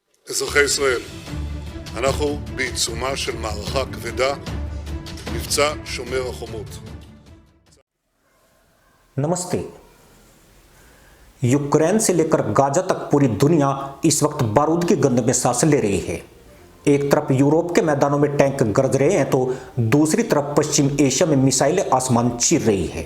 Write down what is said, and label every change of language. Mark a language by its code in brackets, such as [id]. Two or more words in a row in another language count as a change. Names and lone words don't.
[he] אזרחי ישראל, אנחנו בעיצומה של מערכה כבדה, מבצע שומר החומות. [hi] नमस्ते। यूक्रेन से लेकर गाजा तक पूरी दुनिया इस वक्त बारूद की गंध में सांस ले रही है। एक तरफ यूरोप के मैदानों में टैंक गरज रहे हैं तो दूसरी तरफ पश्चिम एशिया में मिसाइलें आसमान चीर रही है।